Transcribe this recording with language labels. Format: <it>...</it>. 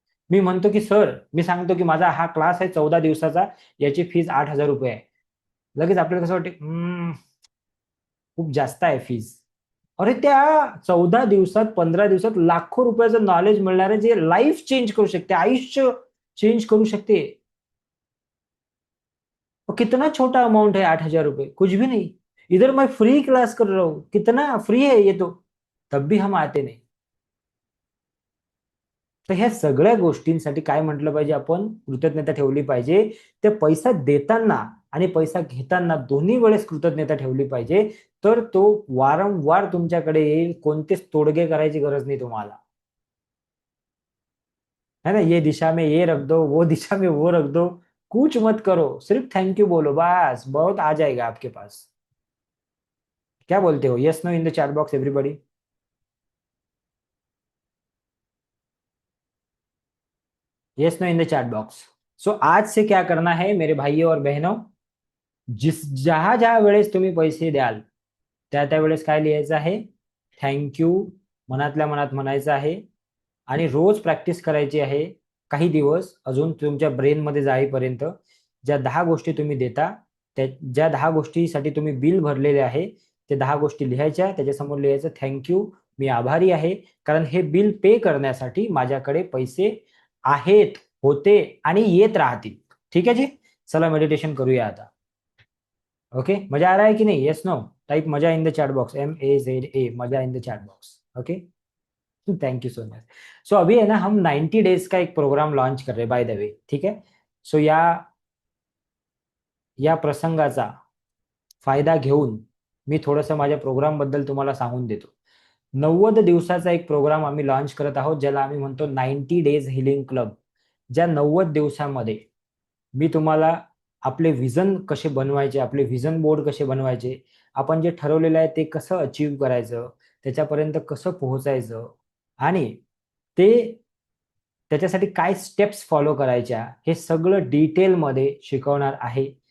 <mr>मी म्हणतो की सर, मी सांगतो की माझा हा क्लास आहे 14 दिवसाचा, याची फीस 8,000 रुपये आहे. लगेच आपल्याला कसं वाटते, खूप जास्त आहे फीस. अरे त्या 14 दिवसात, 15 दिवसात लाखो रुपयाचं नॉलेज मिळणार आहे, जे लाईफ चेंज करू शकते, आयुष्य चेंज करू शकते.</mr> <hi>और कितना छोटा अमाउंट है 8,000 रुपये, कुछ भी नहीं. इधर मैं फ्री क्लास कर रहा हूं, कितना फ्री है ये तो, तब भी हम आते नाही.</hi> <mr>तर ह्या सगळ्या गोष्टींसाठी काय म्हटलं पाहिजे, आपण कृतज्ञता ठेवली पाहिजे. ते पैसा देताना आणि पैसा घेताना दोन्ही वेळेस कृतज्ञता ठेवली पाहिजे. तर तो वारंवार तुमच्याकडे येईल, कोणतेच तोडगे करायची गरज नाही तुम्हाला.</mr> <hi>है ना, ये दिशा में ये रख दो, वो दिशा में वो रख दो, कुछ मत करो, सिर्फ थैंक यू बोलो, बस बहुत आ जाएगा आपके पास. क्या बोलते हो,</hi> <en>Yes no in the chat box everybody. Yes no in the chat box.</en> <hi>सो आज से क्या करना है मेरे भाइयों और बहनों, जहां जहां</hi> <mr>वेळेस तुम्ही पैसे द्याल, त्या त्या वेळेस काय लिहायचं आहे, थँक्यू मनातल्या मनात म्हणायचं आहे. आणि रोज प्रॅक्टिस करायची आहे काही दिवस अजून तुमच्या ब्रेनमध्ये जाईपर्यंत ज्या 10 गोष्टी तुम्ही देता, ज्या 10 गोष्टीसाठी तुम्ही बिल भरलेले आहे, ते 10 गोष्टी लिहायच्या, त्याच्यासमोर लिहायचं थँक्यू, मी आभारी आहे, कारण हे बिल पे करण्यासाठी माझ्याकडे पैसे आहेत, होते आणि येत राहतील.</mr> <hi>ठीक है जी?</hi> <mr>चला मेडिटेशन करूया आता.</mr> <hi>ओके, मजा आ रहा है कि नहीं? Yes no?</hi> <en>Type मजा in the chat box, MAZA, मजा in the chat box. Okay, thank you so much.</en> <hi>सो अभी है ना, हम 90 डेज का एक प्रोग्राम लॉन्च कर रहे हैं</hi> <en>By the way.</en> <mr>ठीक है, सो या प्रसंगाचा फायदा घेऊन मी थोडंसं माझ्या प्रोग्राम बद्दल तुम्हाला सांगून देतो. 90 दिवसाचा एक प्रोग्राम आम्ही लॉन्च करत आहोत, ज्याला आम्ही म्हणतो 90 डेज हिलिंग क्लब. ज्या 90 दिवसामध्ये मी तुम्हाला आपले विजन कसे बनवायचे, आपले विजन बोर्ड कसे बनवायचे, आपण जे ठरवलेलं आहे ते कसं अचीव्ह करायचं, त्याच्यापर्यंत कसं पोहोचायचं आणि ते त्याच्यासाठी काय स्टेप्स फॉलो करायच्या, हे सगळं डिटेलमध्ये शिकवणार आहे.</mr>